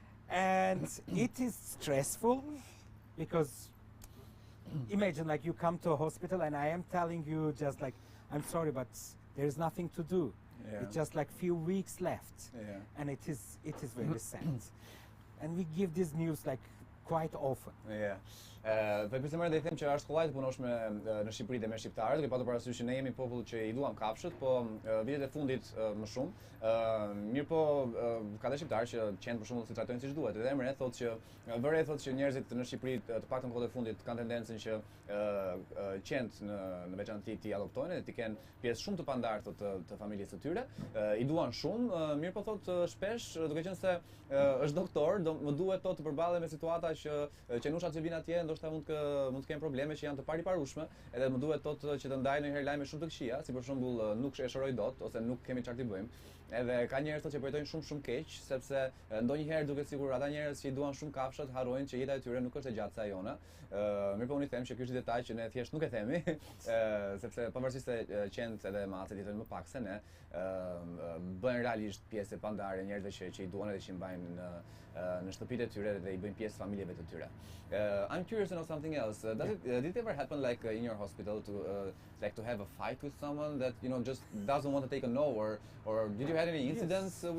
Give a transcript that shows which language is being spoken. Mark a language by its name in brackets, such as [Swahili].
[English] And it is stressful because imagine like you come to a hospital and I am telling you just like, I'm sorry, but there's nothing to do. It's just like few weeks left, and it is very sad. And we give this news like quite often. [Albanian] Për pjesëmarrjen dhe i them që është kollaj të punosh në Shqipëri dhe me shqiptarët, duke patur parasysh që ne jemi popull që i duam kafshët, po vitet e fundit më shumë. Mirë po ka dhe shqiptarë që qenë për shembull si trajtojnë siç duhet. Edhe Emre thotë që vëre thotë që njerëzit në Shqipëri të paktën kohët e fundit kanë tendencën që qent në veçantë ti adoptojnë dhe ti kenë pjesë shumë të pandartë të familjes së tyre. I duan shumë, mirë po thotë shpesh, duke qenë se është doktor, më duhet të përballem me situata që qenushat që vinë atje ndoshta mund të kenë probleme që janë të pariparueshme, edhe më duhet që të ndaj ndonjëherë lajme shumë të këqija, si për shembull nuk shëroj dot ose nuk kemi çfarë të bëjmë. Edhe ka njerëz që përjetojnë shumë keq, sepse ndonjëherë duket sikur ata njerëz që i duan shumë kafshat harrojnë që jeta e tyre nuk është e gjatë sa jona. Mirë po unë i them që ky është detaj që ne thjesht nuk e themi, sepse pavarësisht se qent edhe macet jetojnë më pak se ne, bëjnë realisht pjesë e pandare njerëzve që i duan edhe që i mbajnë në shtëpitë e tyre dhe i bëjnë pjesë familjeve të tyre. [English] I'm curious to know something else. Did it ever happen like in your hospital to have a fight with someone that just doesn't want to take a no, or did you have any incidents with?